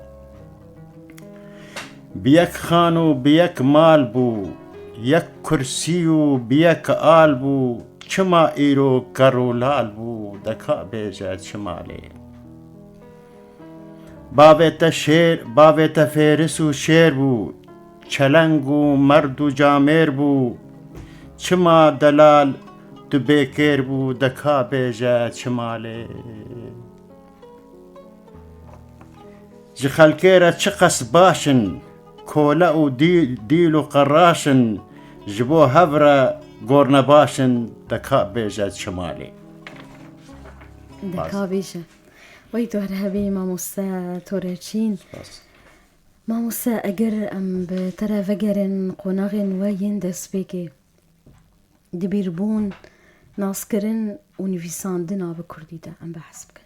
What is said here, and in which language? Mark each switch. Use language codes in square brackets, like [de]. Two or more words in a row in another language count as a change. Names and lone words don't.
[ku] بەیەک خان و بەیەک مال بوو یەک کورسی و بەیەک ئال بوو چما ئیرۆ گەڕ و لال بوو بو دكا بيجات شمالي باوێتە فێرس و شێر بوو چەلەنگ و مەرد و جامێر بوو چما دەلال تو بێکێر بوو دەکا بێژە چمالێ ji xelkê re çi qes başin kole û dîl û qeraşin ji bo hev re gornebaşin deka bêje çimalê دەکا بێژە وەی تۆ هەر هەبێ مامۆستا تۆرەچین مامۆستا ئەگەر ئەم بە تەرەڤەگەرن قۆناغێن وە یەن دەستپێکێ دبیربوون ناسکردن و نویساندنا بە کوردیدا ئەم بەحس بکەن